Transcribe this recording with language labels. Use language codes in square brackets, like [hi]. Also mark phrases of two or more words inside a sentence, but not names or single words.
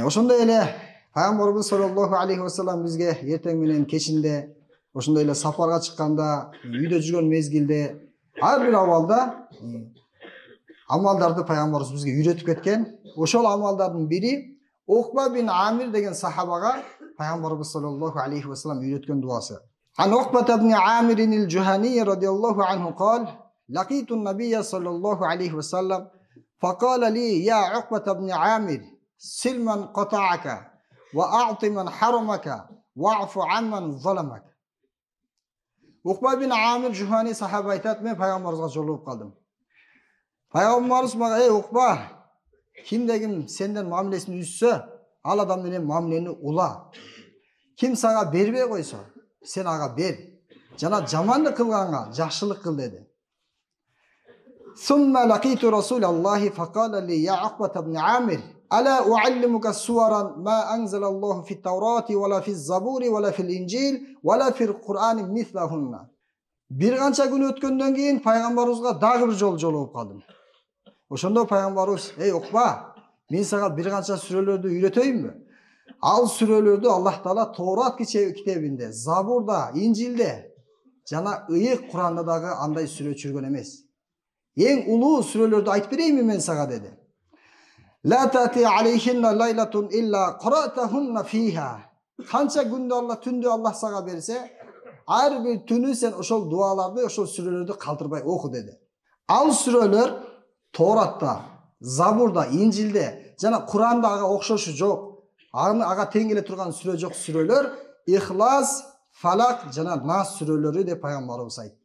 [ky] Ошондой эле пайгамбарыбыз [ar] صلى الله عليه وسلم [ky] бизге эртең менен кечинде, ошондой эле сапарга чыкканда, үйдө жүргөн мезгилде ар бир абалда амалдарды пайгамбарыбыз бизге үйрөтүп кеткен. Ошол амалдардын бири Уқба бин Амир деген сахабага пайгамбарыбыз [ar] صلى الله عليه وسلم [ky] үйрөткөн дуасы. [ar] عن عقبة بن عامر الجهني رضي الله عنه قال: لقيت النبي صلى الله عليه وسلم فقال لي يا عقبة بن عامر سل من قطعك وأعط من حرمك واعف عمن ظلمك. [ky] Уқба бин Амир Жухани сахаба айтат, мен пайгамбарыбызга жолугуп калдым. Пайгамбарыбыз мага: "Эй Уқба, кимде ким сенден мамилесин үзсө, ал адам менен мамилени ула. Ким сага бербей койсо, сен ага бер. Жана жамандык кылганга жакшылык кыл" деди. [ar] ثم لقيت رسول الله فقال لي يا عقبة بن عامر ألا أعلمك سورا ما أنزل الله في التوراة ولا في الزبور ولا في الإنجيل ولا في القرآن مثلهن. [ky] Bir kança gün ötkөндөн кийин пайгамбарыбызга дагы бир жолу жолугуп калдым. Ошондо пайгамбарыбыз: "Эй Уқба, мен сага бир канча сүрөлөрдү үйрөтөйүнбү? Ал сүрөлөрдү Аллах Таала Тоорат китебинде, Забурда, Инжилде жана ыйык Куранда дагы андай сүрө чүргөн эмес. Эң улуу сүрөлөрдү айтып берейинби мен сага" деди. [ar] "لا تأتي عليهن ليلة إلا قرأتهن فيها." [ky] Канча күндө түндө Аллах сага берсе, ар бир түнү сен ошол дуаларды, ошол сүрөлөрдү калтырбай оку деди. Ал сүрөлөр Тооратта, Забурда, Инжилде жана Куранда ага окшошу жок. Ага тең келе турган сүрө жок сүрөлөр Ихлас, Фалак жана Нас сүрөлөрү деп пайгамбарыбыз айтты.